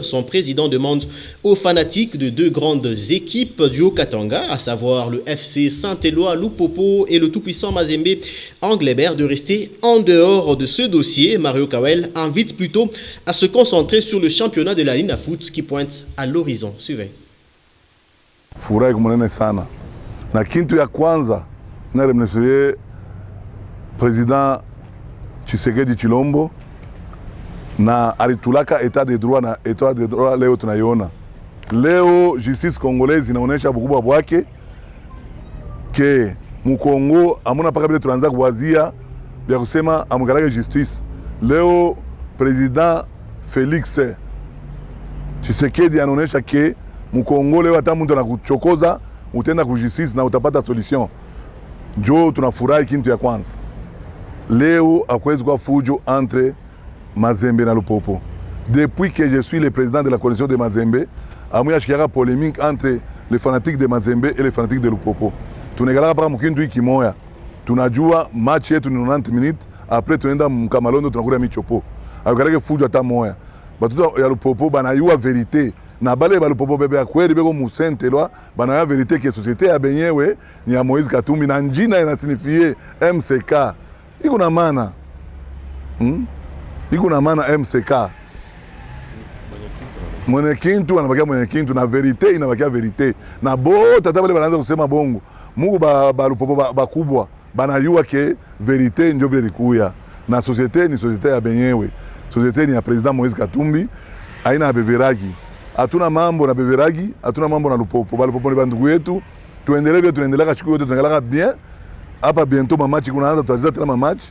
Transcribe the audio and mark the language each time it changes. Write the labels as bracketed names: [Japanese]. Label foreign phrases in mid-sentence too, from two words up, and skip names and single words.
[French] Son président demande aux fanatiques de 2 grandes équipes du Haut-Katanga, à savoir le FC Saint-Éloi Lupopo et le tout-puissant Mazembe Anglebert, de rester en dehors de ce dossier. Mario Kawel invite plutôt à se concentrer sur le championnat de la Lina Foot qui pointe à l'horizon. Suivez. [Swahili] Furahi kumunene sana na kintu ya kwanza naremnesoye President Tshisekedi Chilombo na alitulaka [French] etat de droit [Swahili] na [French] etat de droit [Swahili] leo tunaiona leo. [French] Justice congolaise [Swahili] inaonesha bukubwa bwake ke mukongo amuna paka bile tunaanza kuwazia bya kusema amugarage justice. Leo President Felix Tshisekedi anaonesha ke Mukongo leo hata mtu anakuchokoza utenda ku justice na utapata solution. Jo tunafurahi kintu ya kwanza. Leo akwezi kwa fujo entre Mazembe na Lupopo. [French] Depuis que je suis le président de la coalition de Mazembe, [Swahili] amuya shikiaka [French] polémique entre les fanatiques de Mazembe et les fanatiques de Lupopo. [Swahili] Tunegala paka mukindu ikimoya. tunajua match yetu ni 90 minutes, après tunaenda Mkamalondo tunakula michopo. Akaleke fujo hata moya. Batuta ya Lupopo banayua verite. Na bale ba Lupopo bebe ya kweli beko musente lwa banayua verite ke societe ya benyewe ni ya Moïse Katumbi na njina inasinifie MCK. Iko na maana. Iko na maana MCK. Mwenye kintu anabakia mwenye kintu na verite inabakia verite. Na bo tata bale banaanza kusema bongo. Mungu ba Lupopo bakubwa banayua ke verite ndio vile likuya. Na societe ni societe ya benyewe. Societe ni ya president Moïse Katumbi, aina ya Beveragi. Hatuna mambo na Beveragi, hatuna mambo na Lupopo. Ba Lupopo ni bandugu yetu. Tuendelee vile tunaendelea siku yote tunaendelea bien. Hapa bientôt mamachi kunaanza tutazita tena mamachi.